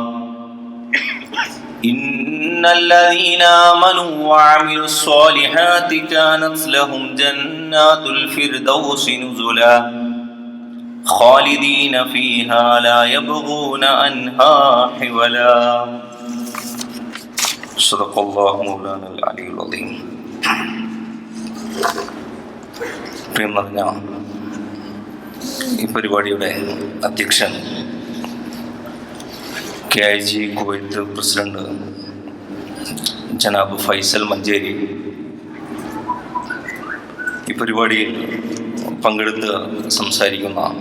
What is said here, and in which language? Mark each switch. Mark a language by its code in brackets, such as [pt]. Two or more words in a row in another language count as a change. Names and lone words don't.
[ar] إن الذين آمنوا وعملوا الصالحات كانت لهم جنات الفردوس نزلا خالدين فيها لا يبغون عنها حولا صدق الله مولانا العلي العظيم. [ml] പ്രിയം നിറഞ്ഞ ഈ പരിപാടിയുടെ അധ്യക്ഷൻ KIG കുവൈത്ത് പ്രസിഡന്റ് ജനാബ് ഫൈസൽ മഞ്ചേരി, ഈ പരിപാടിയിൽ പങ്കെടുത്ത് സംസാരിക്കുന്ന